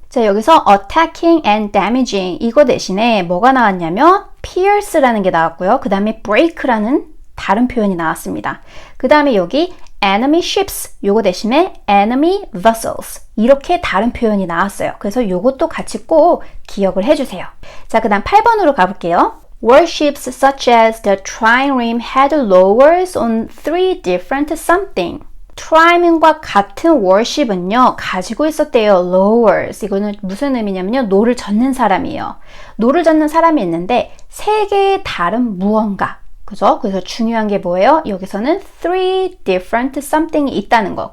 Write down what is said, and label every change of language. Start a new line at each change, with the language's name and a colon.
Korean: 자, 여기서
English: attacking and damaging
Korean: 이거 대신에 뭐가 나왔냐면 pierce라는 게 나왔고요. 그 다음에 break라는 다른 표현이 나왔습니다. 그 다음에 여기
English: enemy ships
Korean: 요거 대신에
English: enemy vessels
Korean: 이렇게 다른 표현이 나왔어요. 그래서 요것도 같이 꼭 기억을 해주세요. 자, 그 다음 8번으로 가볼게요.
English: Warships such as the trireme had lowers on three different something.
Korean: 트라이맨과 같은 warship은요 가지고 있었대요.
English: lowers.
Korean: 이거는 무슨 의미냐면요. 노를 젓는 사람이에요. 노를 젓는 사람이 있는데 세 개의 다른 무언가. 그죠? 그래서 중요한 게 뭐예요? 여기서는
English: three different something
Korean: 이 있다는 거.